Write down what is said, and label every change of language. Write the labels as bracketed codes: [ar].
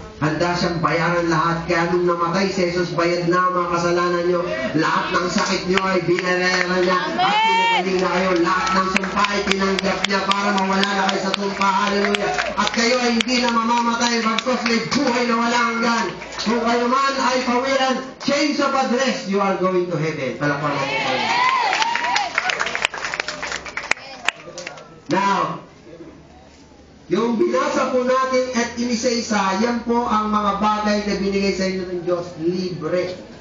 [tl] Handa siyang bayaran lahat. Kaya nung namatay si Jesus, bayad na mga kasalanan nyo. Lahat ng sakit nyo ay binayaran niya. At pinagaling na kayo. Lahat ng sumpa ay tinanggap niya para mawala na kayo sa sumpa. Hallelujah. At kayo ay hindi na mamamatay. Bagkos may buhay na wala hanggan. Kung kayo man ay pawiran, [en] change of address, you are going to heaven. [tl] Palakpakan natin po. Now, yung binasa po natin at inisa-isa, yan po ang mga bagay na binigay sa inyo ng Diyos, libre.